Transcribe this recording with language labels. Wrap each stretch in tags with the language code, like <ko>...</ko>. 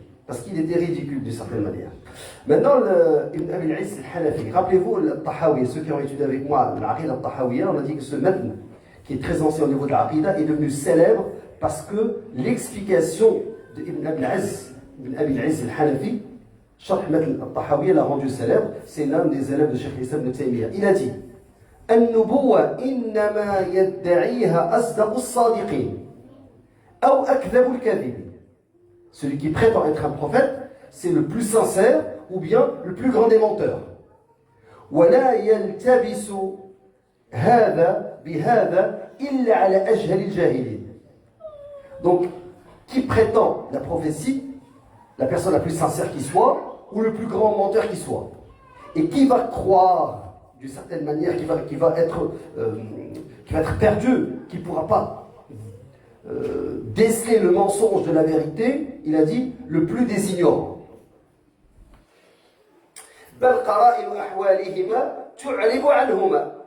<fr>Parce qu'il était ridicule, d'une certaine manière. Maintenant, Ibn Abi al-Izz al-Hanafi, rappelez-vous, al-Tahawi, ceux qui ont étudié avec moi l'Aqida al-Tahawiyya, on a dit que ce matn, qui est très ancien au niveau de l'Aqida, est devenu célèbre parce que l'explication d'Ibn Abi al-Izz al-Hanafi, Sharh matn al-Tahawiyya, l'a rendu célèbre. C'est l'un des élèves de Cheikh Islam ibn Taymiyyah. Il a dit:</fr> <ar>النبوة إنما يدعيها أصدق الصادقين أو أكذب الكاذبين.</ar> <fr>Celui qui prétend être un prophète, c'est le plus sincère ou bien le plus grand des menteurs.</fr> <ar>ولا يلتبس هذا بهذا إلا على أجهل الجاهلين.</ar> <fr>Donc, qui prétend la prophétie, la personne la plus sincère qui soit, ou le plus grand menteur qui soit. Et qui va croire d'une certaine manière, qui va être perdu, qui ne pourra pas déceler le mensonge de la vérité, il a dit le plus des ignorants.</fr> <ar>بل قرائن أحوالهما تعرب عنهما.</ar>